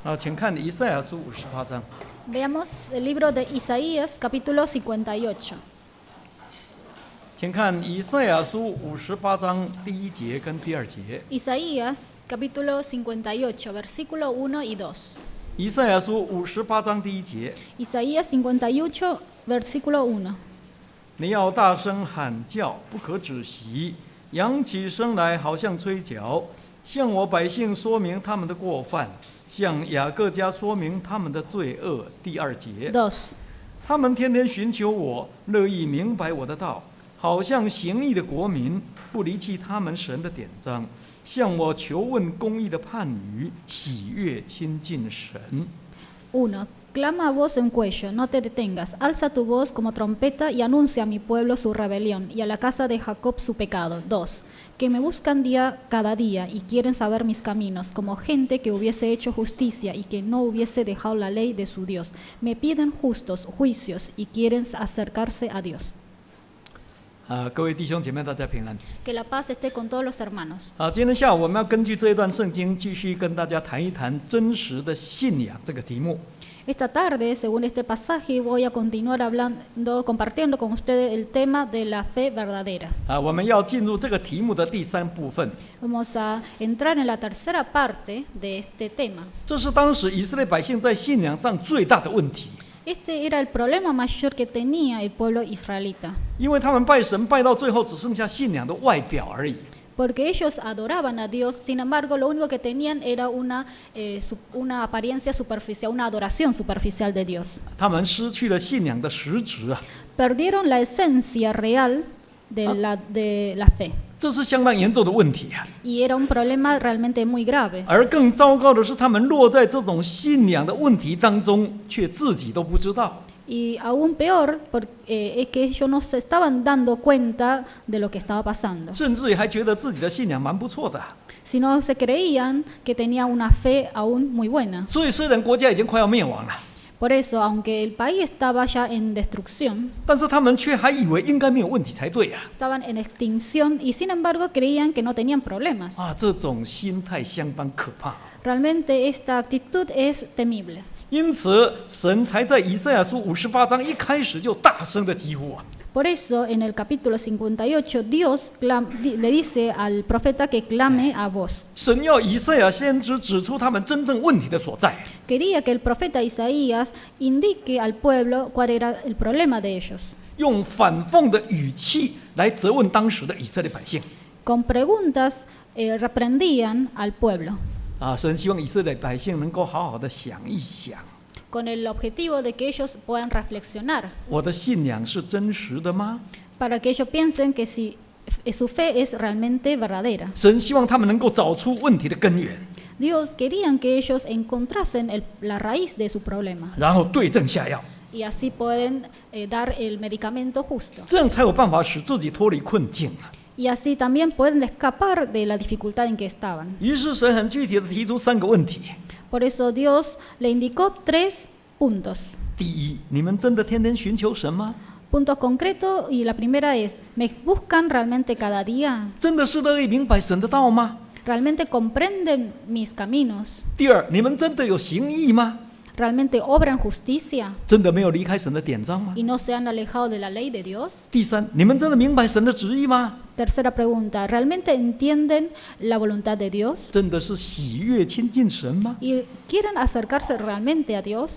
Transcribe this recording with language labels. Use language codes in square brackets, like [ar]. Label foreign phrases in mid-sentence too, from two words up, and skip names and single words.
[zh] 请看以赛亚书58章。 [es] Veamos el libro de Isaías, capítulo 58. [zh] 请看以赛亚书58章第1节跟第2节。 [es] Isaías, capítulo 58, versículo 1 y 2. [zh] 以赛亚书58章第1节， [es] Isaías 58, versículo 1. [zh] 你要大声喊叫，不可止息，扬起声来，好像吹角，向我百姓说明他们的过犯，向雅各家说明他们的罪恶。第2节， 2. 他们天天寻求我，乐意明白我的道，好像行义的国民，不离弃他们神的典章，向我求问公义的判语，喜悦亲近神。 [es] 1. Clama a voz en cuello, no te detengas, alza tu voz como trompeta y anuncia a mi pueblo su rebelión y a la casa de Jacob su pecado. 2. Que me buscan cada día y quieren saber mis caminos, como gente que hubiese hecho justicia y que no hubiese dejado la ley de su Dios. Me piden justos juicios y quieren acercarse a Dios. [zh] 各位弟兄姐妹，大家平安。 [es] Que la paz esté con todos los hermanos. [zh] 今天下午我们要根据这一段圣经，继续跟大家谈一谈真实的信仰这个题目。 [es] Esta tarde, según este pasaje, voy a continuar compartiendo con ustedes el tema de la fe verdadera. [zh] 我们要进入这个题目的第3部分。 [es] Vamos a entrar en la tercera parte de este tema. [zh] 这是当时以色列百姓在信仰上最大的问题， [es] Este era el problema mayor que tenía el pueblo israelita, [zh] 因为他们拜神拜到最后只剩下信仰的外表而已。 [es] porque ellos adoraban a Dios, sin embargo, lo único que tenían era una apariencia superficial, una adoración superficial de Dios. [zh] 他们失去了信仰的实质啊， [es] Perdieron la esencia real de la fe. [zh] 这是相当严重的问题啊。 [es] Y era un problema realmente muy grave. [zh] 而更糟糕的是，他们落在这种信仰的问题当中，却自己都不知道。 [es] Y aún peor, es que ellos no se estaban dando cuenta de lo que estaba pasando, [zh] 甚至于还觉得自己的信仰蛮不错的。 [es] sino se creían que tenían una fe aún muy buena. [zh] 所以，虽然国家已经快要灭亡了， [es] Por eso, aunque el país estaba ya en destrucción, [zh] 但是他们却还以为应该没有问题才对啊！ [es] estaban en extinción y sin embargo creían que no tenían problemas. [zh] 这种心态相当可怕。 [es] Realmente esta actitud es temible. [zh] 因此，神才在以赛亚书58章一开始就大声的疾呼啊！ [es] Por eso, en el capítulo 58, Dios le dice al profeta que clame a voz. [zh] 神要以赛亚先知指出他们真正问题的所在。 [es] Quería que el profeta Isaías indique al pueblo cuál era el problema de ellos. [zh] 用反讽的语气来责问当时的以色列百姓。 [es] Con preguntas reprendían al pueblo, [zh] 神希望以色列百姓能够好好的想一想， [es] con el objetivo de que ellos puedan reflexionar, [zh] 我的信仰是真实的吗？ [es] para que ellos piensen que si su fe es realmente verdadera. [zh] 神希望他们能够找出问题的根源， [es] Dios querían que ellos encontrasen la raíz de su problema [zh] 然后对症下药， [es] y así pueden dar el medicamento justo. [zh] 这样才有办法使自己脱离困境啊！ [es] Y así también pueden escapar de la dificultad en que estaban. [zh] 于是神很具体的提出3个问题。 [es] Por eso Dios le indicó 3 puntos. [zh] 第一，你们真的天天寻求神吗？ [es] Puntos concretos y la primera es, ¿me buscan realmente cada día? [zh] 真的是乐意明白神的道吗？ [es] ¿Realmente comprenden mis caminos? [zh] 第二，你们真的有行义吗？ [es] ¿Realmente obran justicia [zh] 真的没有离开神的典章吗？ [es] y no se han alejado de la ley de Dios? [zh] 第三，你们真的明白神的旨意吗？ [es] Tercera pregunta, ¿realmente entienden la voluntad de Dios? [zh] 真的是喜悦亲近神吗？ [es] ¿Y quieren acercarse realmente a Dios?